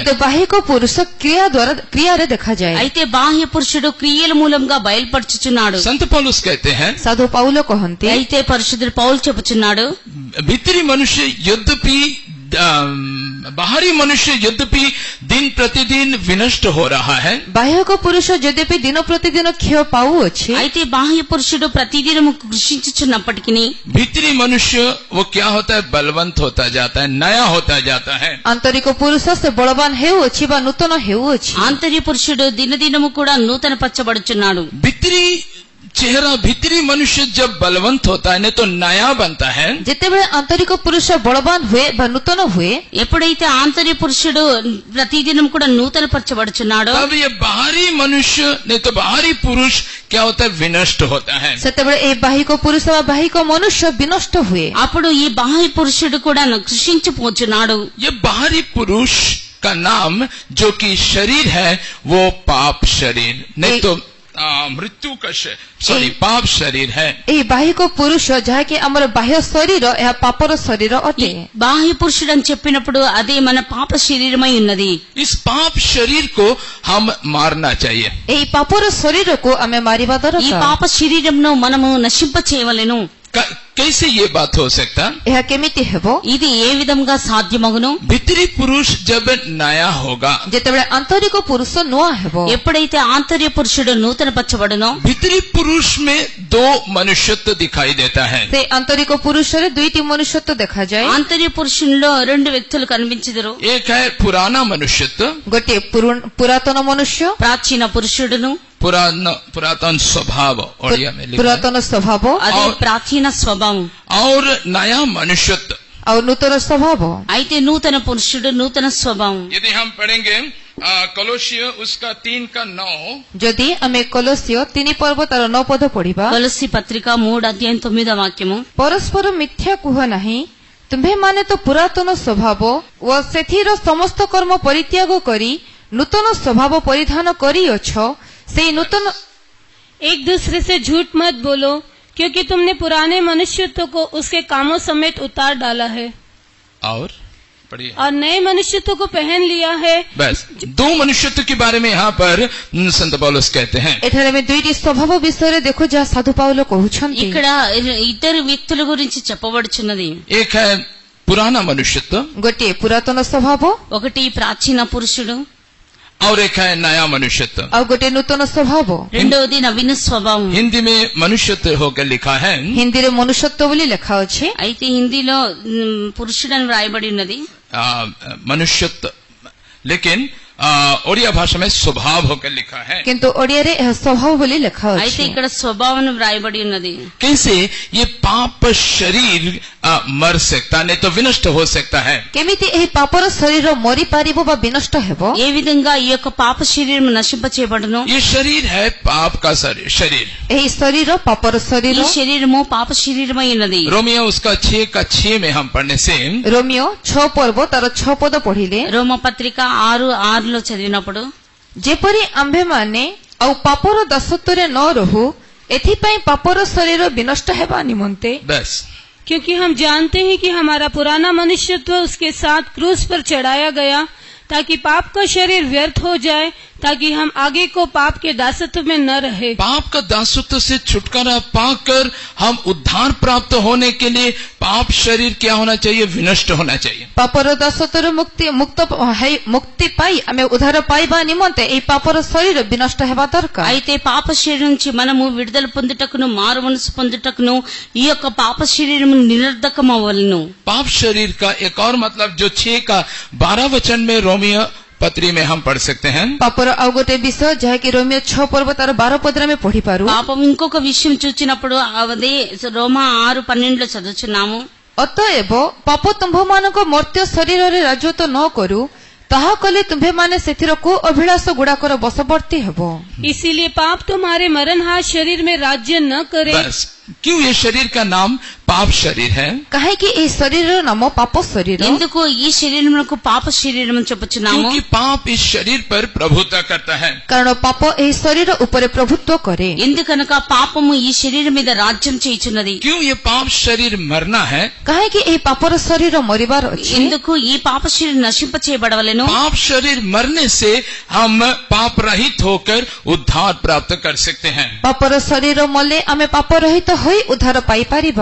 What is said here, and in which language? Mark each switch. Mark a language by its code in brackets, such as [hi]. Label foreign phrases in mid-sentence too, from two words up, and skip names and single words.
[or] କିନ୍ତୁ ବାହିକ ପୁରୁଷ କ୍ରିୟାରେ ଦେଖାଯାଏ. [te] అయితే బాహ్య పురుషుడు క్రియల మూలంగా బయలుపరచుచున్నాడు. [hi] संत पौलुस कहते हैं, [or] ସାଧୁ ପାଉଲ କହନ୍ତି, [te] అయితే పరిశుద్ధుడు పౌలు చెప్పుచున్నాడు, [hi] भीतरी मनुष्य यद्यपि बाहरी मनुष्य यद्यपि दिन प्रतिदिन विनष्ट हो रहा है, [or] ବାହ୍ୟକ ପୁରୁଷ ଯଦ୍ୟପି ଦିନ ପ୍ରତିଦିନ କ୍ଷୟ ପାଉଅଛି, [te] అయితే బాహ్య పురుషుడు ప్రతిదినము కృషించుచున్నప్పటికీ [hi] भीतरी मनुष्य वो क्या होता है, बलवंत होता जाता है, नया होता जाता है। [or] ଆନ୍ତରିକ ପୁରୁଷ ସେ ବଳବାନ ହେଉଅଛି ବା ନୂତନ ହେଉଅଛି। [te] ఆంతర్య పురుషుడు దినదినము కూడా నూతన పరచబడుచున్నాడు। [hi] भीतरी चेहरा, भीतरी मनुष्य जब बलवंत होता है नहीं तो नया बनता है, [or] ଯେତେବେଳେ ଆନ୍ତରିକ ପୁରୁଷ ବଳବାନ ହୁଏ ବା ନୂତନ ହୁଏ, [te] ఎప్పుడైతే ఆంతర్య పురుషుడు ప్రతిదినం కూడా నూతన పరచబడుచున్నాడో [hi] तब ये बाहरी मनुष्य नहीं तो बाहरी पुरुष क्या होता है, विनष्ट होता है। [or] ସେତେବେଳେ ଏହି ବାହିକ ପୁରୁଷ ବା ବାହିକ ମନୁଷ୍ୟ ବିନଷ୍ଟ ହୁଏ। [te] అప్పుడు ఈ బాహ్య పురుషుడు కూడా కృషించిపోచున్నాడు। [hi] ये बाहरी पुरुष का नाम जो कि शरीर है वो पाप शरीर नहीं तो मृत्यु का पाप शरीर है। [or] ଏହି ବାହିକ ପୁରୁଷ ଯାହାକି ଆମର ବାହ୍ୟ ଶରୀର, ଏହା ପାପର ଶରୀର ଅଟେ। [te] బాహ్య పురుషుడు అని చెప్పినప్పుడు అదే మన పాప శరీరమై ఉన్నది। [hi] इस पाप शरीर को हम मारना चाहिए। [or] ଏହି ପାପର ଶରୀରକୁ ଆମେ ମାରିବା [te] ఈ [or] ଦରକାର। [te] పాప శరీరంను మనము నశింప చేయవలెను। [hi] कैसे ये बात हो सकता? [or] ଏହା କେମିତି ହେବ? [te] ఇది ఏ విధంగా సాధ్యమగును? [hi] भीतरी पुरुष जब नया होगा, [or] ଯେତେବେଳେ ଆନ୍ତରିକ ପୁରୁଷ ନୂଆ ହେବ, [te] ఎప్పుడైతే ఆంతర్య పురుషుడు నూతన పరచబడునో [hi] भीतरी पुरुष में दो मनुष्यत्व दिखाई देता है। [or] ସେ ଆନ୍ତରିକ ପୁରୁଷରେ ଦୁଇଟି ମନୁଷ୍ୟତ୍ୱ ଦେଖାଯାଏ। [te] ఆంతర్య పురుషునిలో రెండు వ్యక్తులు కనిపించెదరు। [hi] एक है पुराना मनुष्यत्व, [or] ଗୋଟିଏ ପୁରାତନ ମନୁଷ୍ୟ, [te] ప్రాచీన పురుషుడును, [hi] पुरातन स्वभाव ओडिया में लिखा है, [or] ପୁରାତନ ସ୍ୱଭାବ, [te] అదే ప్రాచీన స్వభావం। [hi] और नया मनुष्यत्व। [or] ଆଉ ନୂତନ ସ୍ୱଭାବ। [te] అయితే నూతన పురుషుడు నూతన స్వభావం। [hi] यदि हम पढ़ेंगे कलोसिय उसका 3:9, [or] ଯଦି ଆମେ କଲୋସିୟ 3 ପର୍ବ ତାର 9 ପଦ ପଢିବା, [te] కొలస్సీ పత్రిక 3:9 [or] ପରସ୍ପର ମିଥ୍ୟା କୁହ ନାହିଁ, ତୁମ୍ଭେମାନେ ତ ପୁରାତନ ସ୍ୱଭାବ ଓ ସେଥିର ସମସ୍ତ କର୍ମ ପରିତ୍ୟାଗ କରି ନୂତନ ସ୍ୱଭାବ ପରିଧାନ କରିଅଛ। ସେଇ ନୂତନ [hi] एक दूसरे से झूठ मत बोलो, क्योंकि तुमने पुराने मनुष्यत्व को उसके कामों समेत उतार डाला है और पढ़िए, और नए मनुष्यत्व को पहन लिया है। बस दो मनुष्यत्व के बारे में यहाँ पर संत पौलुस कहते हैं। [or] ଏଠାରେ ଆମେ ଦୁଇଟି ସ୍ୱଭାବ ବିଷୟରେ ଦେଖୁ ଯାହା ସାଧୁ ପାଉଲ କହୁଛନ୍ତି। [te] ఇక్కడ ఇద్దరు వ్యక్తుల గురించి చెప్పబడుచున్నది। [hi] एक है पुराना मनुष्यत्व [or] ଗୋଟିଏ ପୁରାତନ ସ୍ୱଭାବ, [te] ఒకటి ప్రాచీన పురుషుడు, [hi] और एक है नया मनुष्यत्व। [or] ଆଉ ଗୋଟିଏ నూతନ ସ୍ୱଭାବ। [te] రెండవది నవీన స్వభావం। [hi] हिंदी में मनुष्यत्व होकर लिखा है, [or] ହିନ୍ଦୀରେ ମନୁଷ୍ୟତ୍ୱ ବୋଲି ଲେଖା ଅଛି, [te] అయితే హిందీలో పురుషుడని వ్రాయబడి ఉన్నది। [hi] मनुष्यत्व, लेकिन ओडिया भाषा में स्वभाव होकर लिखा है। [or] କିନ୍ତୁ ଓଡ଼ିଆରେ ଏହା ସ୍ୱଭାବ ବୋଲି ଲେଖା [te] అయితే [or] ଅଛି। [te] ఇక్కడ స్వభావం వ్రాయబడి ఉన్నది। [hi] कैसे ये पाप शरीर मर सकता, नहीं तो विनष्ट हो सकता है। [or] କେମିତି ଏହି ପାପର ଶରୀର ମରିପାରିବ ବା ବିନଷ୍ଟ ହେବ? [te] ఏ విధంగా ఈ యొక్క పాప శరీరం నశింప చేయబడును? [hi] ये शरीर है पाप का शरीर। [or] ଏହି ଶରୀର ପାପର [te] ఈ [or] ଶରୀର। [te] శరీరము పాప శరీరమై ఉన్నది। [hi] रोमियो उसका 6:6 में हम पढ़ने से [or] ରୋମିଓ 6 ପର୍ବ ତାର 6 ପଦ ପଢିଲେ, [te] రోమ పత్రిక 6:6 చదివినప్పుడు [or] ଯେପରି ଆମ୍ଭେମାନେ ଆଉ ପାପର ଦାସତ୍ୱରେ ନ ରହୁ, ଏଥିପାଇଁ ପାପର ଶରୀର ବିନଷ୍ଟ ହେବା ନିମନ୍ତେ [hi] बस क्योंकि हम जानते हैं कि हमारा पुराना मनुष्यत्व उसके साथ क्रूस पर चढ़ाया गया, ताकि पाप का शरीर व्यर्थ हो जाए, ताकि हम आगे को पाप के दासत्व में न रहे। पाप का दासत्व से छुटकारा पाकर हम उद्धार प्राप्त होने के लिए पाप शरीर क्या होना चाहिए, विनष्ट होना चाहिए। [or] ପାପର ଦାସତ୍ୱରୁ ମୁକ୍ତି ପାଇ ଆମେ ଉଦ୍ଧାର ପାଇବା ନିମନ୍ତେ ଏହି ପାପର ଶରୀର ବିନଷ୍ଟ ହେବା ଦରକାର। [te] అయితే పాప శరీరం నుంచి మనము విడుదల పొందుటకును మారు మనసు పొందుటకును ఈ యొక్క పాప శరీరము నిరర్ధకం అవ్వలను। [hi] पाप शरीर का एक और मतलब जो 6:12 वचन में रोमियो पत्री में हम पढ़ सकते हैं। [or] ପାପର ଆଉ ଗୋଟେ ବିଷୟ ଯାହାକି ରୋମିଓ 6 ପର୍ବ ତାର 12 ପଦରେ ଆମେ ପଢିପାରୁ। [te] పాపం ఇంకొక విషయం చూచినప్పుడు అదే రోమా 6:12 చదువుచున్నాము। [or] ଅତଏବ ପାପ ତୁମ୍ଭମାନଙ୍କ ମର୍ତ୍ତ୍ୟ ଶରୀରରେ ରାଜତ୍ୱ ନ କରୁ, ତାହା କଲେ ତୁମ୍ଭେମାନେ ସେଥିର କୁ ଅଭିଳାଷ ଗୁଡାକର ବଶବର୍ତ୍ତୀ ହେବ। [hi] इसीलिए पाप तुम्हारे मरणहार शरीर में राज्य न करे। बस क्यों ये शरीर का नाम पाप शरीर है? [or] କାହିଁକି ଏହି ଶରୀରର ନାମ ପାପ ଶରୀର? [te] ఎందుకు ఈ శరీరమునకు పాప శరీరం అని చెప్పుచున్నాము? [hi] क्योंकि पाप इस शरीर पर प्रभुता करता है। [or] କାରଣ ପାପ ଏହି ଶରୀର ଉପରେ ପ୍ରଭୁତ୍ୱ କରେ। [te] ఎందుకనగా పాపము ఈ శరీరం మీద రాజ్యం చేయుచున్నది। [hi] क्यों ये पाप शरीर मरना है? [or] କାହିଁକି ଏହି ପାପର ଶରୀର ମରିବାର ଅଛି? [te] ఎందుకు ఈ పాప శరీరం నశింప చేయబడవలెను? [hi] पाप शरीर मरने से हम पाप रहित होकर उद्धार प्राप्त कर सकते हैं। [or] ପାପର ଶରୀର ମଲେ ଆମେ ପାପ ରହିତ ହୋଇ ଉଦ୍ଧାର ପାଇପାରିବା।